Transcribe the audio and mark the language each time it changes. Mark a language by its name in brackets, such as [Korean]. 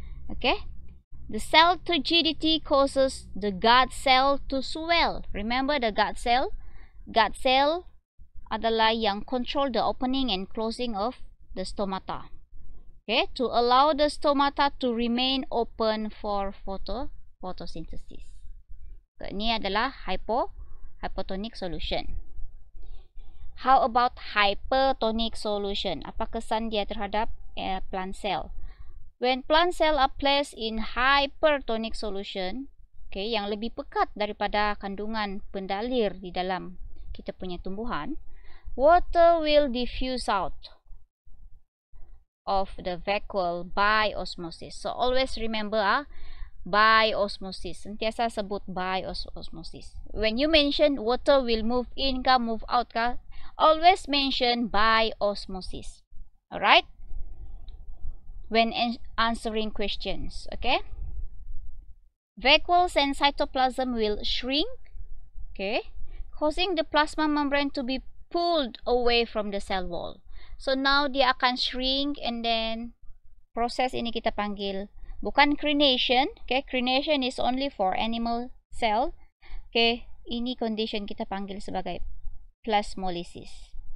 [English] Okay, the cell turgidity causes the guard cell to swell. Remember the guard cell? Guard cell [Malay] adalah yang [English] control the opening and closing of the stomata. Okay, to allow the stomata to remain open for photosynthesis. [Malay] So, ini adalah hypotonic solution. [English] How about hypertonic solution? [Malay] Apa kesan dia terhadap [English] plant cell? When plant cell are placed in hypertonic solution, okay, [Malay] yang lebih pekat daripada kandungan pendalir di dalam kita punya tumbuhan, [English] water will diffuse out of the vacuole by osmosis. So always remember by osmosis. [Malay] Sentiasa sebut [English] by osmosis. When you mention water will move in ka, move out ka, always mention by osmosis. Alright? When answering questions, okay? Vacuoles and cytoplasm will shrink, okay, causing the plasma membrane to be pulled away from the cell wall. So now [Malay] dia akan shrink, [English] and then [Malay] proses ini kita panggil bukan crenation, okay? [English] Crenation is only for animal cell, okay? [Malay] Ini [English] condition [Malay] kita panggil sebagai plasmolysis.